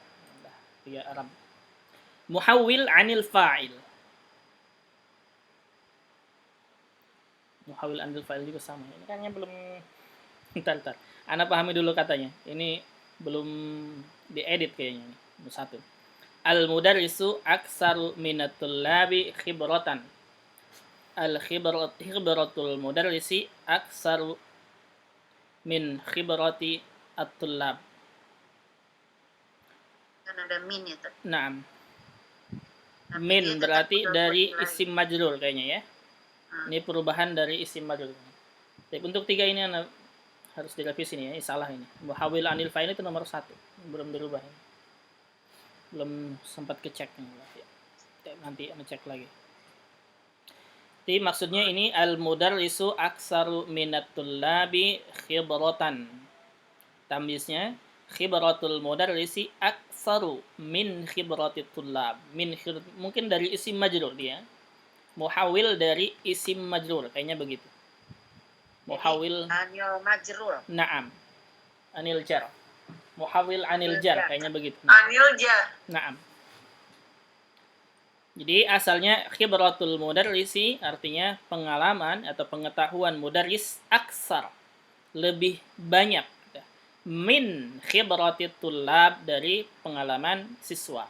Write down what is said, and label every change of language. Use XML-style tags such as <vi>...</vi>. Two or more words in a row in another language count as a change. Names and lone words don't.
<id>Tiga Arab.</id> <ar>محول عن الفاعل. محول عن الفاعل</ar> <id>juga sama. Ini kayaknya belum Bentar. Ana pahami dulu katanya. Ini belum diedit kayaknya nih. Satu.</id> <ar>المدرس أكثر من الطلاب خبرة. خبرة المدرس أكثر من خبرة الطلاب.</ar> <id>kan ada min ya. Naam. Tapi Min dia tetap berarti mudhaf dari ilaih.</id> <ar>isim majrur</ar> <id>kayaknya ya. Hmm. Ini perubahan dari</id> <ar>isim majrur.</ar> <id>Tapi untuk tiga ini harus direvisi nih ya. Ini salah ini.</id> <ar>Muhawwil anil fa'il</ar> <id>itu nomor 1. Belum dirubah ini. Belum sempat kecek nih. Nanti ngecek lagi. Jadi maksudnya ini</id> <ar>al-mudarrisu aksaru minatul labi khibratan. Tamyiznya خبرة المدرس أكثر من خبرة الطلاب.</ar> <id>Mungkin dari</id> <ar>isim majrur</ar> <id>dia. Muhawil dari</id> <ar>isim majrur,</ar> <id>kayaknya begitu. Muhawil</id> <ar>عن المجرور. نعم. عن الجر. محول عن الجر,</ar> <id>kayaknya begitu.</id> <ar>عن الجر. Na'am.</ar> <id>Jadi asalnya</id> <ar>khibratul mudarrisi</ar> <id>artinya pengalaman atau pengetahuan mudarris aksar, lebih banyak</id> <ar>min khibratit tullab</ar> <id>dari pengalaman siswa.</id>